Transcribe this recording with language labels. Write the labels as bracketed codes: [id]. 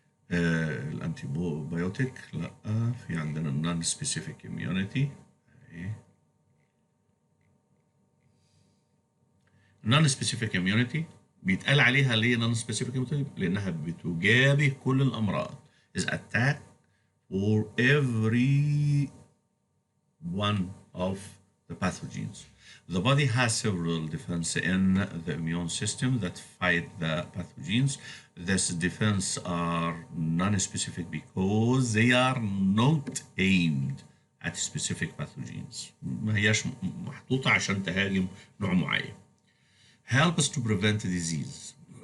[ar] الانتي بايوتيك، لا في عندنا النون سبيسيفيك اميونيتي. نون سبيسيفيك اميونيتي بيتقال عليها ليه نون سبيسيفيك اميونيتي؟ لانها بتجابه كل الامراض. [en] is attack for every one of the pathogens. The body has several defense in the immune system that fight the pathogens. These defense are non-specific because they are not aimed at specific pathogens. [ar] ما هياش محطوطة عشان تهاجم نوع معين. [en] Helps to prevent disease.